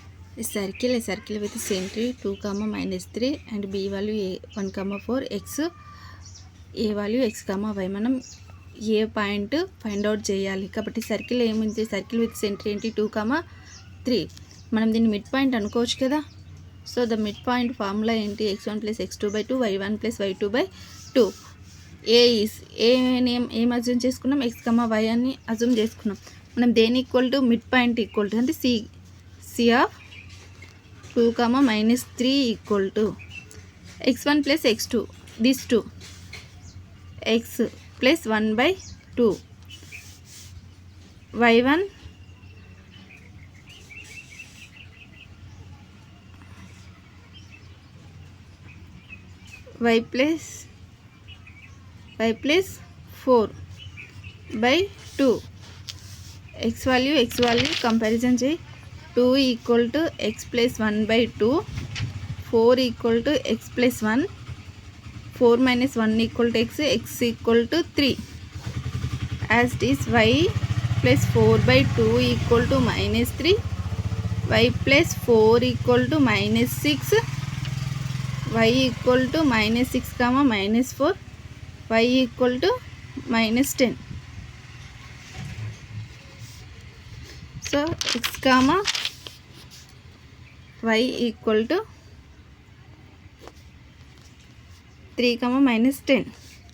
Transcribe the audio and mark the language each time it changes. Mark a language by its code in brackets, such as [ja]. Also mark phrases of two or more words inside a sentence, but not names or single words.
[en] A circle with center 2, -3 and b value 1, 4, x a value x, y. [te] మనం ఏ పాయింట్ [en] find out [te] చేయాలి. కాబట్టి సర్కిల్ ఏముంది, [en] circle with center [te] ఏంటి 2, 3. మనం దీన్ని [en] mid point [te] అనుకోవచ్చు కదా. [en] so the mid point formula [te] ఏంటి, x1 + x2/2 y1 + y2/2. ఏం అజ్యూమ్ చేసుకున్నాం, x, y అని అజ్యూమ్ చేసుకున్నాం. మనం దేని [en] equal to mid point equal to [te] అంటే [en] C of 2, -3 equal to x1 + x2, this 2, [te] x + 1/2 y1 y + 4/2. x [en] value comparison [te] చేయి. 2 = x + 1/2, 4 = x + 1, 4 - 1 = x = 3. [en] As it is y + 4/2 = -3, y + 4 = -6, y = -6, -4, y = -10. [te] సో x, y = 3, -10.